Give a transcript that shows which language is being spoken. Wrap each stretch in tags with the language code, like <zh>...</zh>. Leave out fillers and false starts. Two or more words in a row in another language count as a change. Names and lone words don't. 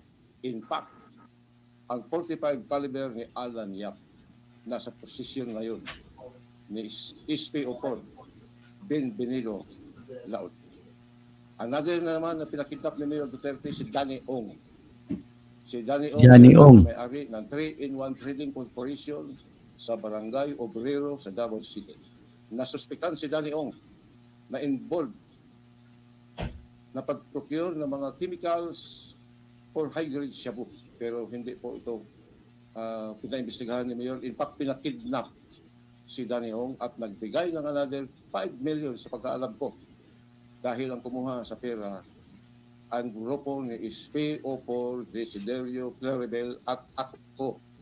<en>In fact,</en> <tl>ang 45 caliber ni Alan Yap nasa posisyon ngayon ni SPO4 Ben Benilo Laod. Another na naman na pinakidnap ni Mayor Duterte si Danny Ong. Si Danny Ong, may-ari ng 3-in-1 Trading Corporation sa Barangay Obrero sa Davao City. Nasuspikan si Danny Ong na involved na pag-procure ng mga</tl> <en>chemicals for high-grade</en> <tl>shabu. Pero hindi po ito pinaimbestigahan ni Mayor.</tl> <en>In fact,</en> <tl>pinakidnap si Danny Ong at nagbigay ng another 5 million sa pagkaalam ko dahil ang kumuha sa pera ang grupo ni SPO4, Desiderio, Claribel at ako.</tl>